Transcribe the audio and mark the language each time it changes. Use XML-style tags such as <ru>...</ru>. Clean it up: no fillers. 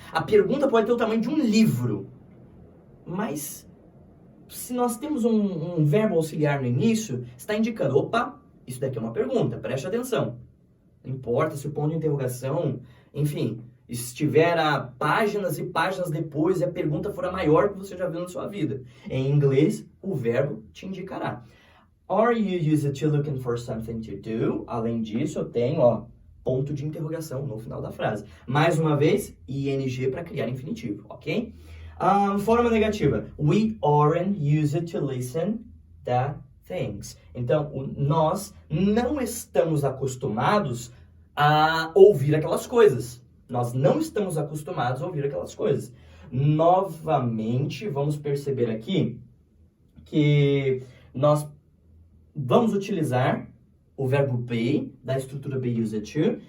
<pt>A pergunta pode ter o tamanho de um livro, mas se nós temos um verbo auxiliar no início, está indicando, opa, isso daqui é uma pergunta, preste atenção. Não importa se o ponto de interrogação, enfim, estiver a páginas e páginas depois e a pergunta for a maior que você já viu na sua vida. Em inglês, o verbo te indicará.</pt> <en>Are you used to looking for something to do?</en> <pt>Além disso, eu tenho, ó, ponto de interrogação no final da frase. Mais uma vez, ing para criar infinitivo, ok? Forma negativa.</pt> <en>We aren't used to listen to things.</en> <pt>Então, nós não estamos acostumados a ouvir aquelas coisas. Nós não estamos acostumados a ouvir aquelas coisas. Novamente, vamos perceber aqui que nós vamos utilizar o verbo be, da estrutura be used to.</pt>